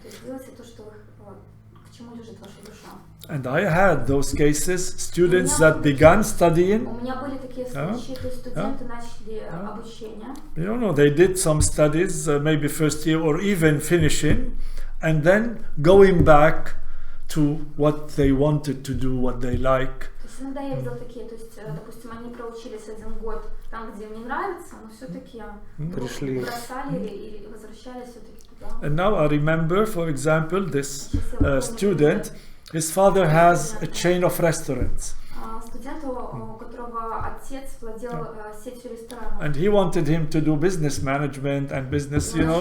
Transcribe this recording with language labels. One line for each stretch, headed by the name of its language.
Russian: То есть делайте то, что к чему лежит ваша душа.
English: And I had those cases, students that began studying.
Russian: У меня были такие случаи, то есть студенты начали обучение.
English: You know, they did some studies, maybe first year or even finishing, and then going back to what they wanted to do, what they like.
Russian: То есть иногда я видела такие, то есть, допустим, они проучились 1 год там, где им не нравится, но все-таки бросали или возвращались все-таки туда.
English: And now I remember, for example, this student, his father has a chain of restaurants.
Russian: Студенту, у которого отец владел сетью ресторанов.
English: And he wanted him to do business management and business, you know.